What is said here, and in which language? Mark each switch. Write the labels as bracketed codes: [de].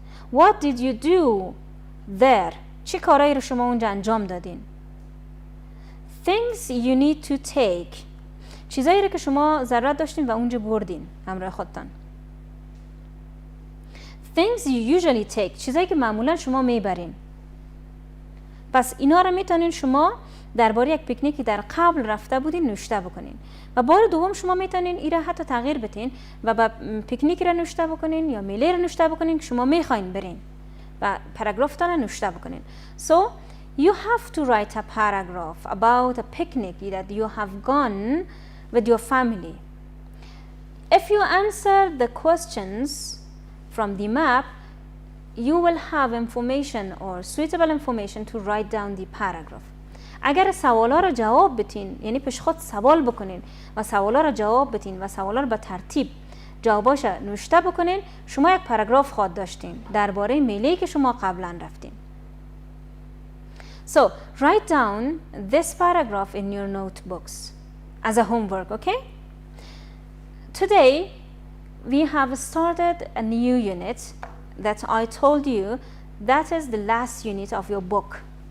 [en] What did you do there؟ [fa] چی کارایی رو شما اونجا انجام دادین؟ [en] things you need to take. [fa] چیزایی رو که شما ضرورت داشتین و اونجا بردین همراه خودتان. [en] things you usually take. [fa] چیزایی که معمولا شما میبرین. پس اینا رو میتونین شما درباره یک پیکنیکی در قبل رفته بودین نوشته بکنین و بار دوم شما میتونین این را حتی تغییر بدین و با پیکنیکی را نوشته بکنین یا میله را نوشته بکنین که شما میخواین برین و پاراگرافتان را نوشته بکنین. [en] So you have to write a paragraph about a picnic that you have gone with your family. If you answer the questions from the map, you will have information or suitable information to write down the paragraph. [fa] اگر سوالا را جواب بدین، یعنی پیش خود سوال بکنین و سوالا را جواب بدین و سوالا را به ترتیب جواباش نوشته بکنین، شما یک پاراگراف خواهد داشتین درباره میله‌ای که شما قبلا رفتین. [en] So write down this paragraph in your notebooks as a homework, okay? Today we have started a new unit that I told you that is the last unit of your book.